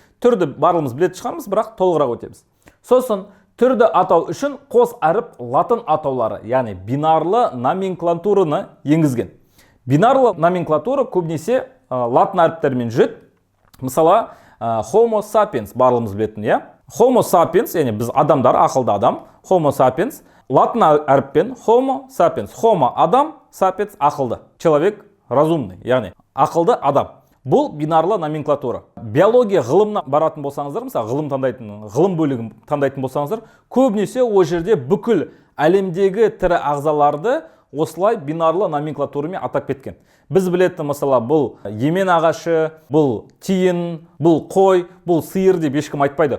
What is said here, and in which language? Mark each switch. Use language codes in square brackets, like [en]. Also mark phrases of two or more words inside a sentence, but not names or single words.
[kk] Түрді барлығымыз білетін шығармыз, бірақ толығырақ өтеміз. Сосын түрді атау үшін қос әріп латын атаулары, яғни бинарлы номенклатураны енгізген. Бинарлы номенклатура көбінесе латын әріптермен жүреді. Мысалы, [la] Homo sapiens [kk] барлығымыз білетін, [la] Homo sapiens, [kk] яғни біз адамдар, ақылды адам, [la] Homo sapiens, [kk] латын әріппен [la] Homo sapiens, [kk] Homo адам, sapiens ақылды, [ru] человек разумный, [kk] яғни ақылды адам. Бұл бинарлы номенклатура. Биология ғылымына баратын болсаңыздар, мысалы ғылым бөлігін таңдайтын болсаңыздар, көбінесе о жерде бүкіл әлемдегі тірі ағзаларды осылай бинарлы номенклатурамен атап кеткен. Біз білетін, мысалы, бұл емен ағашы, бұл тиін, бұл қой, бұл сиыр деп ешкім айтпайды.